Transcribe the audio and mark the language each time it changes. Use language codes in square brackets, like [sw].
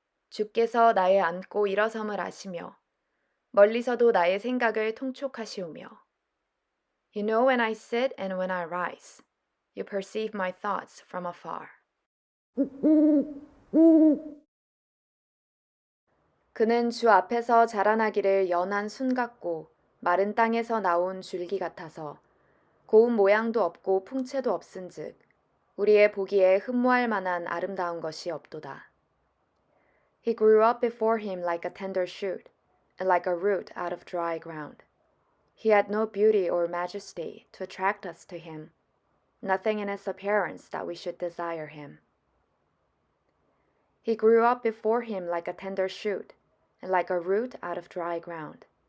[ko] 주께서 나의 앉고 일어섬을 아시며 멀리서도 나의 생각을 통촉하시오며 [en] You know when I sit and when I rise. You perceive my thoughts from afar. [ko] 그는 주 앞에서 자라나기를 연한 순 같고 마른 땅에서 나온 줄기 같아서 고운 모양도 없고 풍채도 없은즉 우리의 보기에 흠모할 만한 아름다운 것이 없도다. [en] He grew up before him like a tender shoot, and like a root out of dry ground. He had no beauty or majesty to attract us to him, nothing in his appearance that we should desire him. He grew up before him like a tender shoot, and like a root out of dry ground.